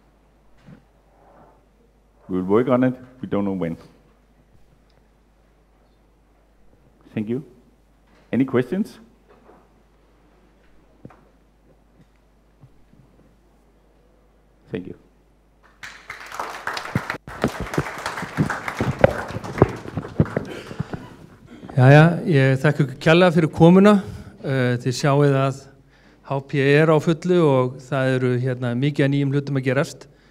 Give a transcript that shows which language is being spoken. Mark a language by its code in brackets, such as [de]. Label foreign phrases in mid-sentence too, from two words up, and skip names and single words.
[en] We'll work on it. We don't know when. Thank you. Any questions? Thank you. [is] Jæja, ég þakka ykkur kærlega fyrir komuna. Þið sjáið að HP á fullu og það eru hérna mikið af nýjum hlutum að gerast.